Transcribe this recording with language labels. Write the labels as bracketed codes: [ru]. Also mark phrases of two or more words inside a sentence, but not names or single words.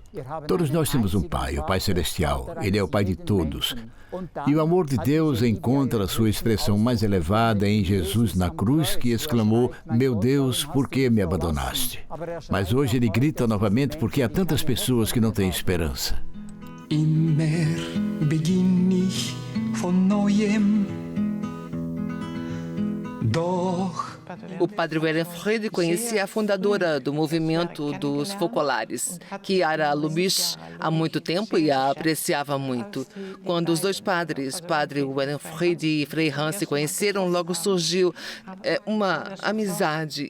[pt] Todos nós temos um Pai, o Pai Celestial. Ele é o Pai de todos. E o amor de Deus encontra a sua expressão mais elevada em Jesus na cruz, que exclamou: "Meu Deus, por que me abandonaste?" Mas hoje ele grita novamente porque há tantas pessoas que não têm esperança. [de] Immer beginn ich von neuem, doch [pt] O padre Ehrenfried conhecia a fundadora do movimento dos focolares, Chiara Lubich, há muito tempo e a apreciava muito. Quando os dois padres, padre Ehrenfried e Frei Hans, se conheceram, logo surgiu uma amizade.